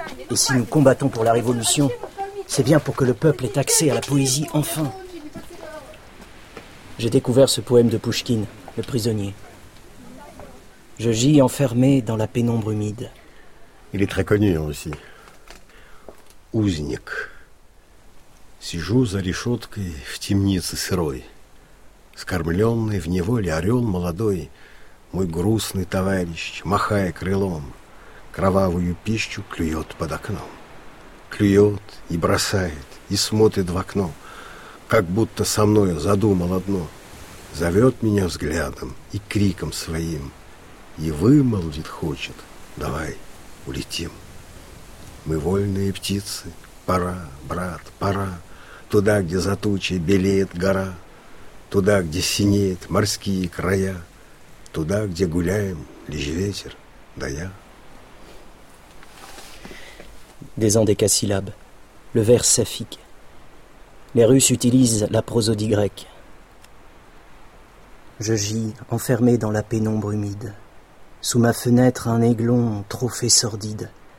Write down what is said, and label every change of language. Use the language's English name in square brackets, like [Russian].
[French] Et si nous combattons pour la révolution, c'est bien pour que le peuple ait accès à la poésie, enfin. J'ai découvert ce poème de Pushkin, Le prisonnier. Je gis enfermé dans la pénombre humide. Il est très connu, aussi. Узник. [Russian] Сижу за решеткой в темнице сырой. Скормленный в неволе орел молодой, мой грустный товарищ, махая крылом, кровавую пищу клюет под окном. Клюет и бросает, и смотрит в окно, как будто со мною задумал одно. Зовет меня взглядом и криком своим, и вымолвит хочет, давай улетим. Мы вольные птицы, пора, брат, пора, туда, где за тучей белеет гора, туда, где синеют морские края, туда, где гуляем, лишь ветер, да я. [French] Des endécasyllabes, le vers saphique. Les Russes utilisent la prosodie grecque. Je gis enfermé dans la pénombre humide. Sous ma fenêtre, un aiglon, trophée sordide.